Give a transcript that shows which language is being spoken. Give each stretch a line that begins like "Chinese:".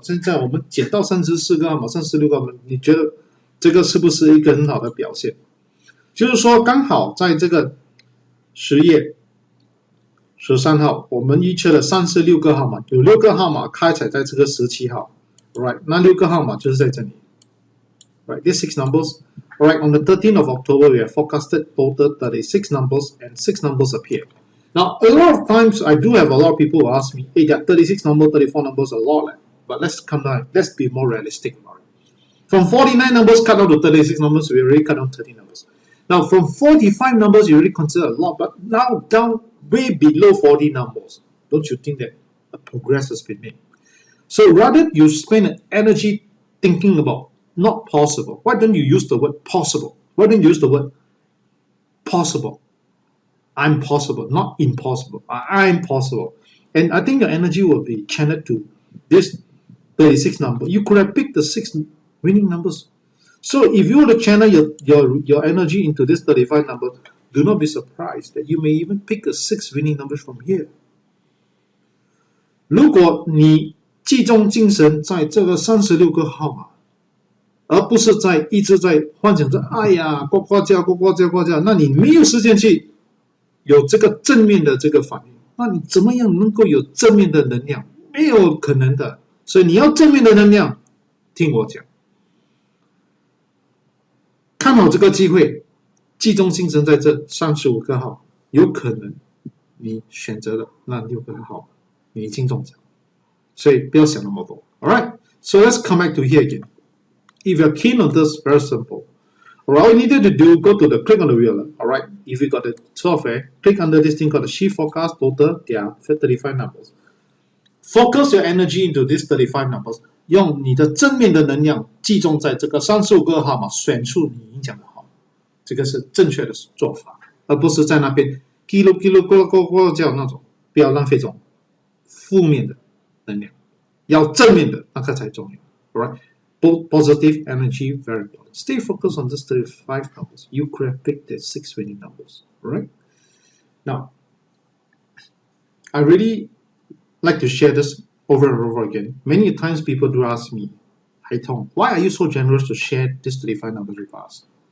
Chinese: 现在我们减到34个号码、36个号码，你觉得这个是不是一个很好的表现？就是说，刚好在这个10月13号，我们预测了36个号码，有6个号码开采在这个17号 ，right？那6个号码就是在这里 ，right？
English: These 6 numbers, right? On the 13th of October, we have forecasted total 36 numbers, and 6 numbers appear. Now, a lot of times, I do have a lot of people who ask me, hey, there are 36 numbers, 34 numbers, a lot. But let's be more realistic about it. From 49 numbers cut down to 36 numbers, we already cut down 30 numbers. Now, from 45 numbers, you already consider a lot, but now down way below 40 numbers. Don't you think that a progress has been made? So rather you spend energy thinking about not possible, why don't you use the word possible? Why don't you use the word possible? I'm possible, not impossible. I'm possible. And I think your energy will be channeled to this 36 number. You could have picked the 6 winning numbers. So if you were to channel your energy into this 35 number, do not be surprised that you may even pick a 6 winning numbers from here.
Chinese: 如果你集中精神在这个36个号码，而不是一直在幻想着哎呀呱呱叫呱呱叫呱叫，那你没有时间去有这个正面的这个反应，那你怎么样能够有正面的能量？没有可能的。所以你要正面的能量，听我讲，看好这个机会，集中精神在这35个号，有可能你选择的那6个号你已经中奖，所以不要想那么多。
English: Alright, so let's come back to here again. If you're keen on this, very simple. Alright, all you needed to do, go to the click on the wheel. Alright, if you got the software, click under this thing called the Shift Forecast Total. There are 35 numbers. Focus your energy into these 35 numbers.
Chinese: 用你的正面的能量集中在这个35个号码，选出你影响的号码，这个是正确的做法，而不是在那边叽噜叽噜咕咕咕叫那种，不要浪费这种负面的能量，要正面的那个才重要。
English: Alright, both positive energy very important. Stay focused on these 35 numbers. You could have picked the 6 winning numbers. Alright. Now, I really like to share this over and over again. Many times people do ask me, Hai Tong, why are you so generous to share these 35 numbers with us?